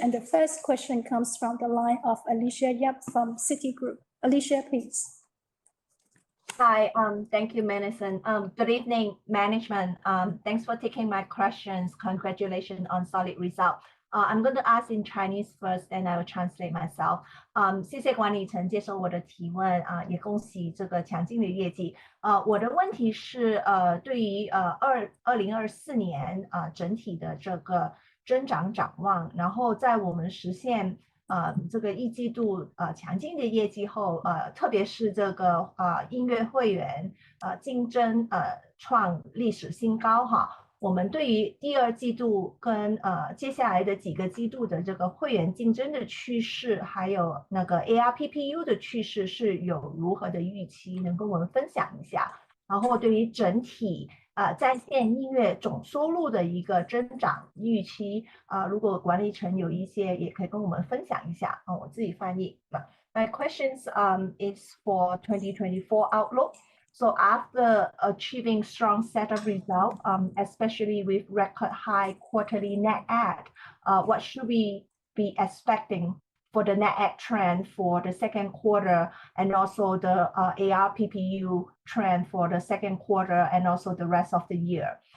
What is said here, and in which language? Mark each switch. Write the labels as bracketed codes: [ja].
[en] And the first question comes from the line of Alicia Yap from Citigroup. Alicia, please. Hi, thank you, Madison. Good evening, management. Thanks for taking my questions. Congratulations on solid result. I'm going to ask in Chinese first, and I will translate myself. [zh] 谢谢管理层接受我的提问，也恭喜这个强劲的业绩。我的问题是，对于2024年整体的这个增长展望，然后在我们实现这个一季度强劲的业绩后，特别是这个音乐会员竞争创历史新高哈。我们对于第二季度跟接下来的几个季度的这个会员竞争的趋势，还有那个 ARPPU 的趋势是有如何的预期，能跟我们分享一下？然后对于整体在线音乐总收入的一个增长预期如果管理层有一些也可以跟我们分享一下我自己翻译。 [en] My questions is for 2024 outlook. So after achieving strong set of results, especially with record high quarterly net add, what should we be expecting for the net add trend for the second quarter and also the ARPPU trend for the second quarter and also the rest of the year?